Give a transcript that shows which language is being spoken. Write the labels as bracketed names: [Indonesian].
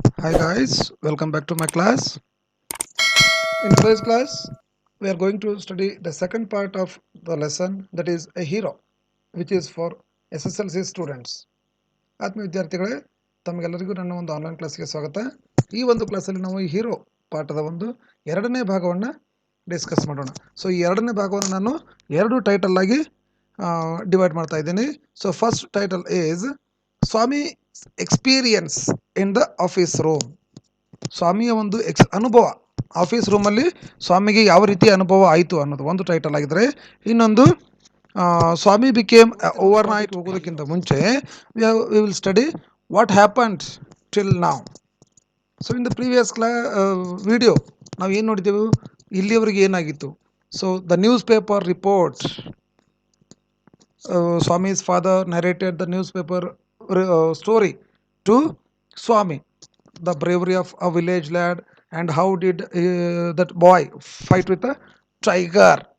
[English] Hi guys, welcome back to my class. In today's class, we are going to study the second part of the lesson, that is a hero, which is for SSLC students. [Kannada] ಆತ್ಮೀಯ ವಿದ್ಯಾರ್ಥಿಗಳೇ, ತಮಗೆಲ್ಲರಿಗೂ ನನ್ನ ಒಂದು online ಕ್ಲಾಸ್ಗೆ ಸ್ವಾಗತ. ಈ ಒಂದು ಕ್ಲಾಸಲ್ಲಿ ನಾವು ಈ ಹೀರೋ ಪಾಠದ ಒಂದು ಎರಡನೇ ಭಾಗವನ್ನು ಡಿಸ್ಕಸ್ ಮಾಡೋಣ. ಸೊ ಈ ಎರಡನೇ ಭಾಗವನ್ನು ನಾನು ಎರಡು ಟೈಟಲ್ ಆಗಿ ಡಿವೈಡ್ ಮಾಡ್ತಾ ಇದ್ದೀನಿ. [English] So first title is Swami experience in the office room. [Kannada] ಸ್ವಾಮಿಯ ಒಂದು ಅನುಭವ ಆಫೀಸ್ ರೂಮಲ್ಲಿ ಸ್ವಾಮಿಗೆ ಯಾವ ರೀತಿ ಅನುಭವ ಆಯಿತು ಅನ್ನೋದು ಒಂದು ಟೈಟಲ್ ಆಗಿದ್ರೆ, ಇನ್ನೊಂದು ಸ್ವಾಮಿ [English] became overnight [Kannada] ಹೋಗೋದಕ್ಕಿಂತ ಮುಂಚೆ [English] We will study what happened till now. So in the previous video [Kannada] ನಾವು ಏನು ನೋಡಿದೆವು, ಇಲ್ಲಿಯವರೆಗೆ ಏನಾಗಿತ್ತು. [English] So the newspaper report, Swami's father narrated the newspaper story to Swami, the bravery of a village lad, and how did that boy fight with a tiger.